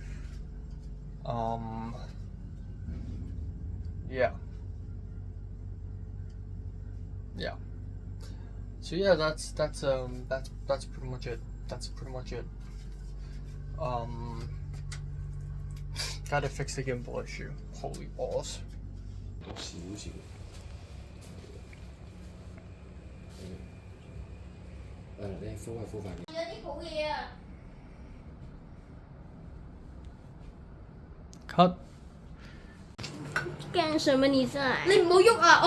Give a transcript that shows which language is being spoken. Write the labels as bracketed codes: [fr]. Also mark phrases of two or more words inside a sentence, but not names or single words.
[en] Yeah. So yeah, that's pretty much it. Gotta fix the gimbal issue. Holy balls. [yue] 少少。你敷係敷塊面。有啲好嘢啊！ [en] Cut. [yue] 驚什麼你真係？你唔好喐啊！